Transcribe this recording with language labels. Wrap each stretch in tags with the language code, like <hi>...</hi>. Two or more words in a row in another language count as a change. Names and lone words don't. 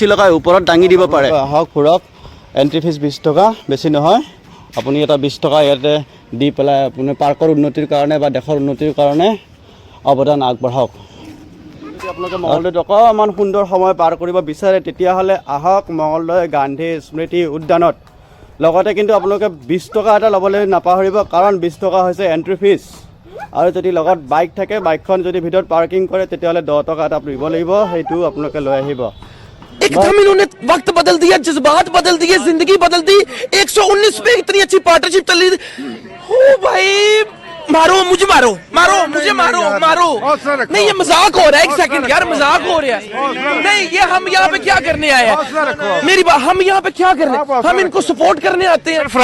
<as>লগাই ওপৰত দাঙি দিব পাৰে আহক ফুৰক এণ্ট্ৰি ফিজ 20 টকা বেছি নহয় আপুনি এটা 20 টকা ইয়াতে দি পেলাই আপুনি পাৰ্কৰ উন্নতিৰ কাৰণে বা দেশৰ উন্নতিৰ কাৰণে অৱদান আগবঢ়াওক যদি আপোনালোকে মঙলদৈত অকণমান সুন্দৰ সময় পাৰ কৰিব বিচাৰে তেতিয়াহ'লে আহক মঙলদৈ গান্ধী স্মৃতি উদ্যানত লগতে কিন্তু আপোনালোকে 20 টকা এটা ল'বলৈ নাপাহৰিব কাৰণ 20 টকা হৈছে এণ্ট্ৰি ফিজ আৰু যদি লগত বাইক থাকে বাইকখন যদি ভিতৰত পাৰ্কিং কৰে তেতিয়াহ'লে 10 টকা এটা দিব লাগিব সেইটো আপোনালোকে লৈ আহিব</as> <hi>एकदम इन्होंने वक्त बदल दिया जज्बात बदल दिए जिंदगी बदल दी 119 पे इतनी अच्छी पार्टनरशिप चल रही हो भाई मारो मुझे मारो मारो मुझे मारो मारो नहीं ये मजाक हो रहा है एक सेकंड यार मजाक हो रहा है नहीं ये हम यहाँ पे क्या करने आए हैं मेरी बात हम यहाँ पे क्या करने हम इनको सपोर्ट करने आते हैं</hi>